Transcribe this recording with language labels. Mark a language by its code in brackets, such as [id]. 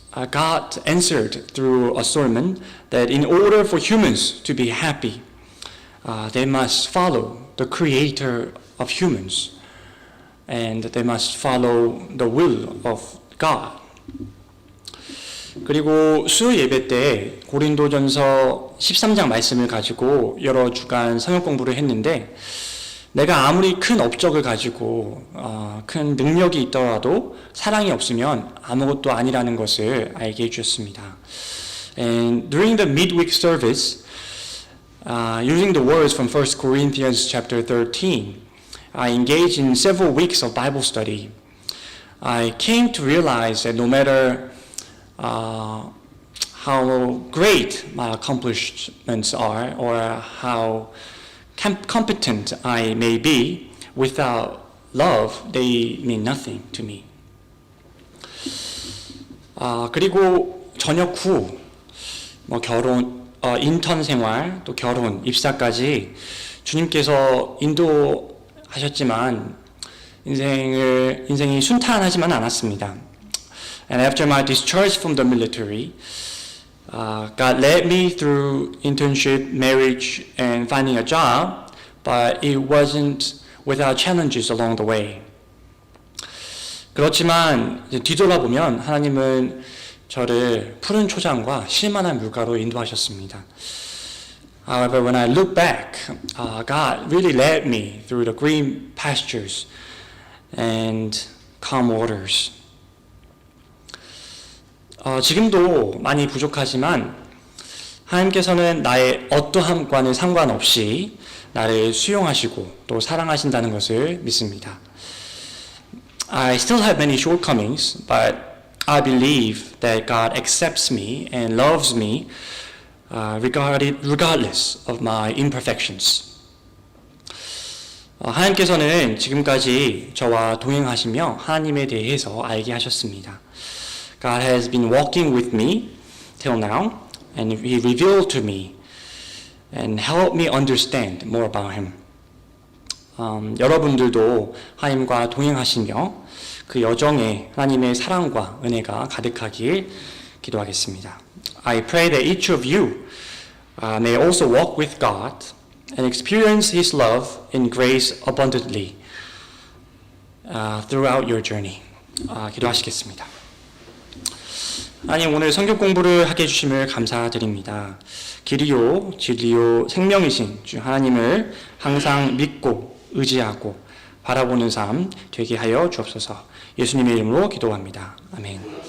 [en] God answered through a sermon that in order for humans to be happy, they must follow the creator of humans and they must follow the will of God. [ko] 그리고 수요 예배 때 고린도전서 13장 말씀을 가지고 여러 주간 성경 공부를 했는데 내가 아무리 큰 업적을 가지고 큰 능력이 있더라도 사랑이 없으면 아무것도 아니라는 것을 알게 해주셨습니다. [en] And during the midweek service, using the words from 1 Corinthians chapter 13, I engaged in several weeks of Bible study. I came to realize that no matter how great my accomplishments are or how competent I may be, without love, they mean nothing to me. [ko] 그리고 전역 후 결혼, 인턴 생활, 또 결혼, 입사까지 주님께서 인도하셨지만 인생이 순탄하지만 않았습니다. [en] And after my discharge from the military, God led me through internship, marriage, and finding a job, but it wasn't without challenges along the way. [ko] 그렇지만 이제 뒤돌아보면 하나님은 저를 푸른 초장과 실만한 물가로 인도하셨습니다. [en] However, when I look back, God really led me through the green pastures and calm waters. [ko] 지금도 많이 부족하지만 하나님께서는 나의 어떠함과는 상관없이 나를 수용하시고 또 사랑하신다는 것을 믿습니다. [en] I still have many shortcomings, but I believe that God accepts me and loves me regardless of my imperfections. [ko] 하나님께서는 지금까지 저와 동행하시며 하나님에 대해서 알게 하셨습니다. [en] God has been walking with me till now, and He revealed to me and helped me understand more about Him. [ko] 여러분들도 하나님과 동행하시며 그 여정에 하나님의 사랑과 은혜가 가득하길 기도하겠습니다. [en] I pray that each of you may also walk with God and experience His love and grace abundantly throughout your journey. [ko] 기도하시겠습니다. 하나님, 오늘 성경 공부를 하게 해주심을 감사드립니다. 길이요 진리요 생명이신 주 하나님을 항상 믿고 의지하고 바라보는 삶 되게 하여 주옵소서. 예수님의 이름으로 기도합니다. 아멘.